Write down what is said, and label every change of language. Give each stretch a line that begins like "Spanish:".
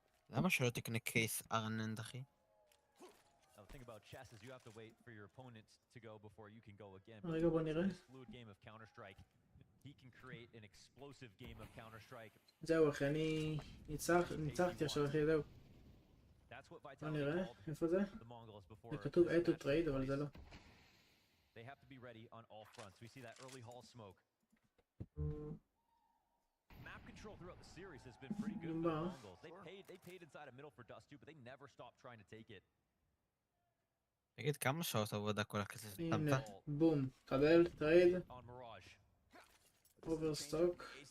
Hebrew: למה שלא תקנה קייס ארננד אחי?
English: The thing about chess is you have to wait for your opponent to go before you can go again.
Hebrew: רגע בוא נראה.
English: This fluid game of Counter-Strike, he can create an explosive game of Counter-Strike.
Hebrew: זהו אחי, אני ניצחתי עכשיו אחי, זהו. בוא נראה, איפה זה? זה כתוב
English: add to trade,
Hebrew: אבל זה לא.
English: They have to be ready on all fronts. We see that early hall smoke. Map control throughout the series has been pretty good for the Mongols. They paid inside a middle for dust too, but they never stopped trying to take it.
Hebrew: תגיד כמה שעות עבודה כל הכסף הנה, בום, קבל, טרייד, אוברסטוק.